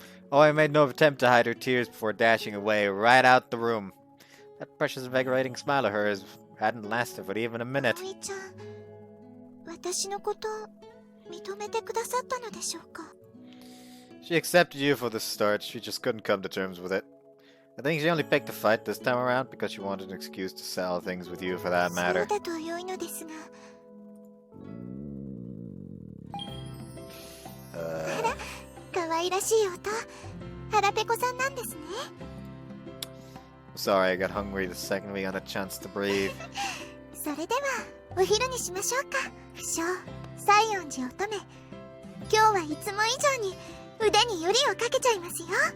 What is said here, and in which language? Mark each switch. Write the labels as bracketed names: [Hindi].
[English] Oi made no attempt to hide her tears before dashing away right out the room. That precious invigorating smile of hers hadn't lasted for even a minute. [Japanese] 葵ちゃん、私のこと認めてくださったのでしょうか？ [English] She accepted you for the start, she just couldn't come to terms with it. I think she only picked a fight this time around because she wanted an excuse to settle things with you for that [Japanese] そう [English] matter. [Japanese] だと良いのですが。あら、可愛らしい音。腹ペコさんなんですね。 [English] Sorry, I got hungry the second we got a chance to breathe. [Japanese] それでは、お昼にしましょうか。不肖、西園寺乙女。今日はいつも以上に腕によりをかけちゃいますよ。